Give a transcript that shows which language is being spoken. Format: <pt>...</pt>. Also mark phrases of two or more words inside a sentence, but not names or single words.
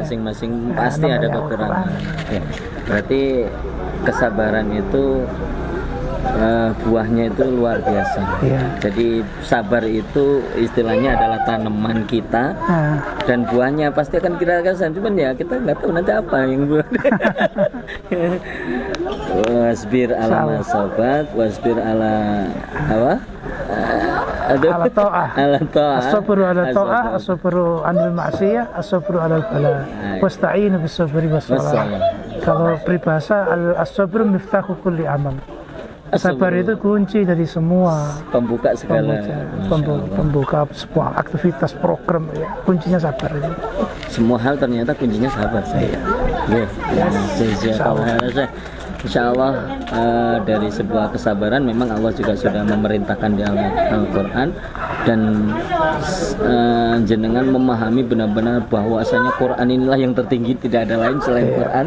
<id>Masing-masing pasti ada kekurangan. Berarti kesabaran itu buahnya itu luar biasa. Jadi sabar itu istilahnya adalah tanaman kita, dan buahnya pasti akan kita rasakan. Cuman ya kita nggak tahu nanti apa yang buah.</id> <ar>واصبر على مصيبة، واصبر على apa? على طاعة. الصبر على طاعة, الصبر عن المعصية، الصبر على البلاء. واستعينوا بالصبر والصلاة.</ar> <id>Kalau peribahasa</id> <ar>الصبر مفتاح كل عمل.</ar> <id>Sabar itu kunci dari semua, pembuka segala, pembuka semua aktivitas program ya. Kuncinya sabar itu. Semua hal ternyata kuncinya sabar saya.</id> <ar>إن شاء الله</ar> <id>dari sebuah kesabaran memang Allah juga sudah memerintahkan di Al-Quran, dan jenengan memahami benar-benar bahwasanya Quran inilah yang tertinggi, tidak ada lain selain Quran.</id>